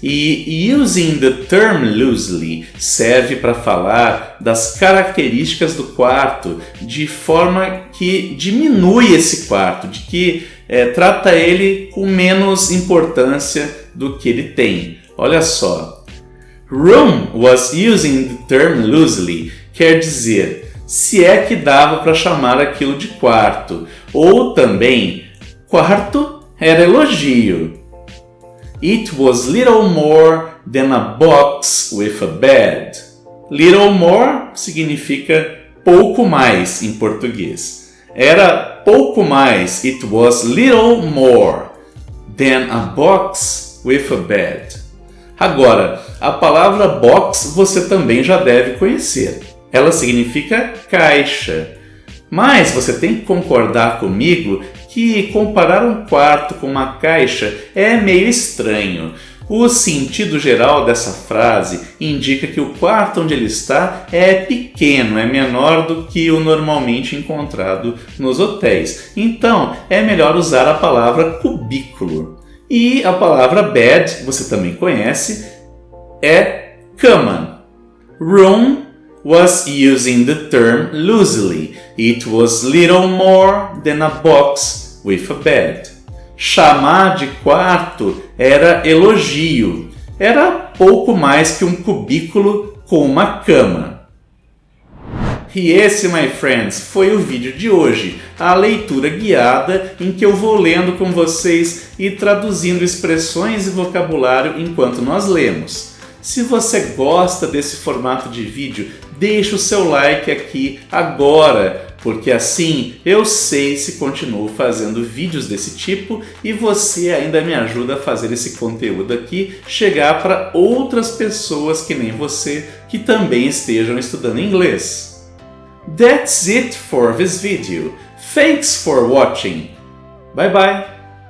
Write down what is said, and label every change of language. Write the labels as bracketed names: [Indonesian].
[Portuguese] E [English] using the term loosely [Portuguese] serve para falar das características do quarto de forma que diminui esse quarto, de que trata ele com menos importância do que ele tem. Olha só, [English] room was using the term loosely [Portuguese] quer dizer se é que dava para chamar aquilo de quarto, ou também quarto era elogio. [English] It was little more than a box with a bed. [Portuguese] Little more significa pouco mais em português. Era pouco mais, [English] it was little more than a box with a bed. [Portuguese] Agora, a palavra box você também já deve conhecer. Ela significa caixa. Mas você tem que concordar comigo que comparar um quarto com uma caixa é meio estranho. O sentido geral dessa frase indica que o quarto onde ele está é pequeno, é menor do que o normalmente encontrado nos hotéis. Então, é melhor usar a palavra cubículo. E a palavra bed, você também conhece, é cama. [English] Room was using the term loosely. It was little more than a box with a bed. [Portuguese] Chamar de quarto era elogio. Era pouco mais que um cubículo com uma cama. E esse, [English] my friends, [Portuguese] foi o vídeo de hoje, a leitura guiada em que eu vou lendo com vocês e traduzindo expressões e vocabulário enquanto nós lemos. Se você gosta desse formato de vídeo, deixa o seu like aqui agora, porque assim eu sei se continuo fazendo vídeos desse tipo e você ainda me ajuda a fazer esse conteúdo aqui chegar para outras pessoas que nem você que também estejam estudando inglês. [English] That's it for this video. Thanks for watching. Bye bye.